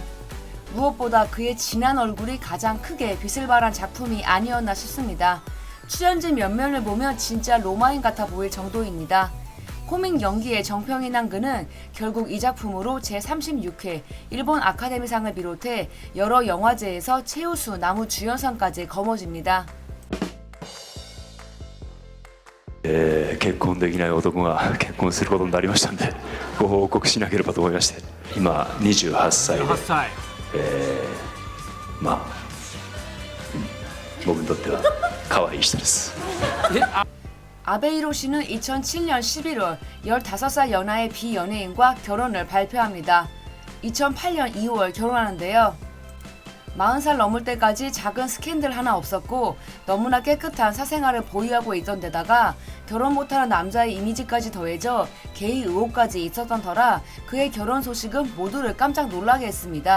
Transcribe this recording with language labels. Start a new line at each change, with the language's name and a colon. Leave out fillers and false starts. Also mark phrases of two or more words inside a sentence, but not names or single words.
Korean: 무엇보다 그의 진한 얼굴이 가장 크게 빛을 발한 작품이 아니었나 싶습니다. 출연진 몇 면을 보면 진짜 로마인 같아 보일 정도입니다. 코믹 연기의 정평이 난 그는 결국 이 작품으로 제36회 일본 아카데미상을 비롯해 여러 영화제에서 최우수 나무 주연상까지 거머쥡니다.
Japanese: 結婚できない男が結婚することになりましたんでご報告しなければと思いまして、今28歳で、まあ、僕にとっては可愛い人です。
Korean: 아베 히로시는 2007년 11월 15살 연하의 비연예인과 결혼을 발표합니다. 2008년 2월 결혼하는데요. 40살 넘을 때까지 작은 스캔들 하나 없었고 너무나 깨끗한 사생활을 보유하고 있던 데다가 결혼 못하는 남자의 이미지까지 더해져 게이 의혹까지 있었던 터라 그의 결혼 소식은 모두를 깜짝 놀라게 했습니다.